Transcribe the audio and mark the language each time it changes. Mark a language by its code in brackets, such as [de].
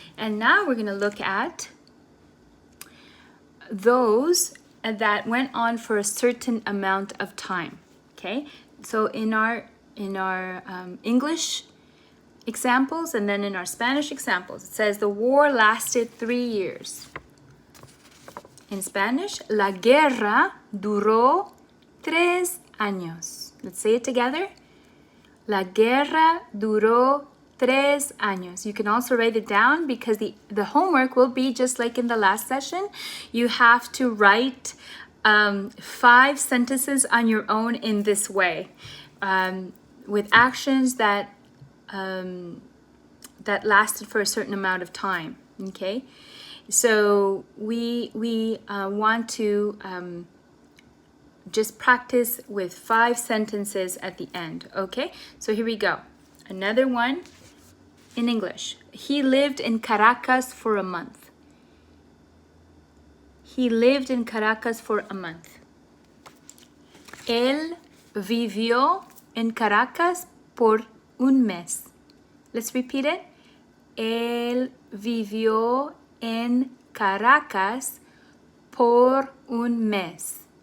[en] And now we're going to look at those that went on for a certain amount of time. Okay, so in our English examples and then in our Spanish examples, it says the war lasted 3 years. In Spanish, [es] la guerra duró 3 años. [en] Let's say it together. [es] La guerra duró 3 años. [en] You can also write it down because the homework will be just like in the last session. You have to write 5 sentences on your own in this way, with actions that that lasted for a certain amount of time. Okay, so we want to just practice with 5 sentences at the end. Okay, so here we go. Another one in English. He lived in Caracas for a month. He lived in Caracas for a month. [es] Él vivió en Caracas por un mes. [en] Let's repeat it. [es] Él vivió en Caracas por un mes.